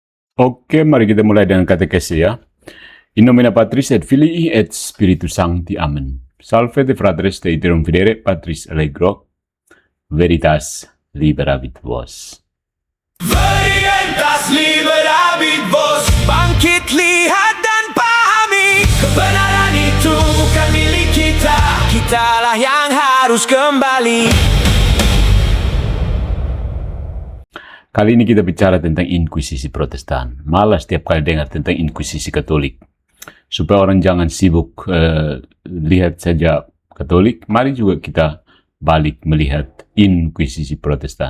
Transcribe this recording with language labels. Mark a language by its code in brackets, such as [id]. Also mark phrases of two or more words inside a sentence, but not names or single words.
[id] Oke, mari kita mulai dengan katekesi ya. [la] In nomine Patris et Filii et Spiritus Sancti. Amen. Salve de fratres te iterum fidere Patris allegro, veritas liberabit vos. Veritas liberabit vos. [id] Bangkit, lihat dan pahami, kebenaran itu bukan milik kita. Kitalah yang harus kembali. Kali ini kita bicara tentang Inkuisisi Protestan. Malah setiap kali dengar tentang Inkuisisi Katolik. Supaya orang jangan sibuk lihat saja Katolik, mari juga kita balik melihat Inkuisisi Protestan.